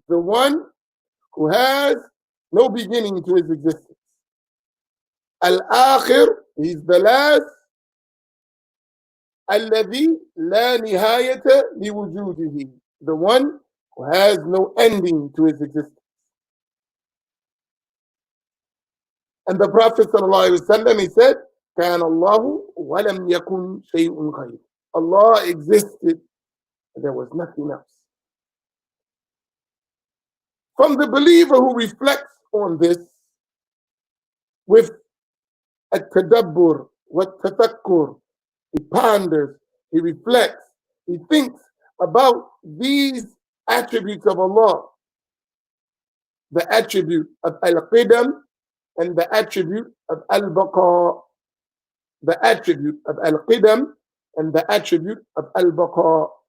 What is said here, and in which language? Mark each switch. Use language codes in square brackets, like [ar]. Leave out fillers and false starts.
[en] The one who has no beginning to His existence. Al-Akhir, He's the last. [ar] الَّذِي لَا نِهَايَةَ لِوُجُودِهِ. [en] The one who has no ending to His existence. And the Prophet ﷺ, he said, [ar] كَانَ اللَّهُ وَلَمْ يَكُنْ شَيْءٌ غَيْرُ. [en] Allah existed and there was nothing else. From the believer who reflects on this with a tadabbur, what tafakkur, he ponders, he reflects, he thinks about these attributes of Allah, the attribute of al-qidam and the attribute of al-baqa, the attribute of al-qidam and the attribute of al-baqa.